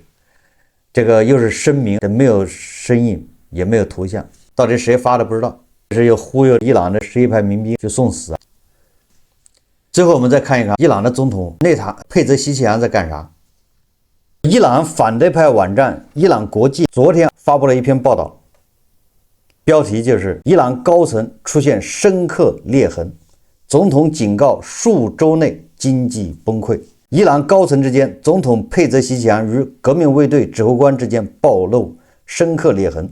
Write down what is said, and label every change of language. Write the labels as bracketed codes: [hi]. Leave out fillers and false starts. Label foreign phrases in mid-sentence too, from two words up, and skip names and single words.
[zh] 這個又是聲明，沒有聲音，也沒有圖像，到底誰發的不知道，這是又忽悠伊朗的什葉派民兵去送死。最後我們再看一看伊朗的總統内塔佩泽西奇扬在幹啥。伊朗反对派網站伊朗國際昨天發布了一篇報道，標題就是伊朗高層出現深刻裂痕，總統警告數週內經濟崩潰。伊朗高層之間，總統佩澤西奇揚與革命衛隊指揮官之間暴露深刻裂痕。